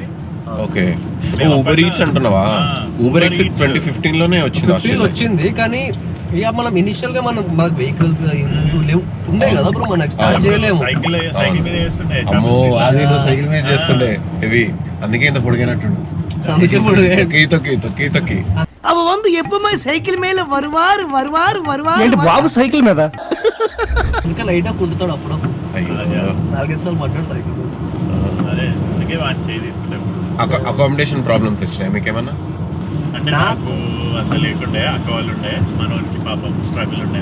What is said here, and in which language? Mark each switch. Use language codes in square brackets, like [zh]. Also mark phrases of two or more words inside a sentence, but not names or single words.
[te] ఓకే. ఊబర్ ఈట్స్ అంటున్నావా? ఊబర్ ఈట్స్ 2015 లోనే వచ్చింది. కానీ ఇక మనం ఇనిషియల్ గా మన వెహికల్స్ లేవు ఉండే కదా బ్రో, మనం స్టార్ట్ చేయలేము. సైకిల్ మీద చేస్తుండే. అమ్మో అది నువ్వు సైకిల్ మీద చేస్తుండే హెవీ. అందుకే ఇంత పొడిగినట్టుండు. తొక్కి [ta] அவ வந்து எப்பவுமே சைக்கிள் மேல வருவார் [te] బాబు సైకిల్ మీద ఇంకా లైట్ గా కుంటుతాడు అప్పుడప్పుడు. అయ్యో 4 సార్లు పడ్డాడు సైకిల్ మీద. అదే అందుకే వాడిని చేయి తీసుకుంటాం. అకామిడేషన్ ప్రాబ్లమ్స్ వచ్చినాయి మీకేమన్నా? అంటే నాకు అంత లేకుండే, అక్క వాళ్ళు ఉండే, మనోనికి పాపం స్ట్రగుల్ ఉండే.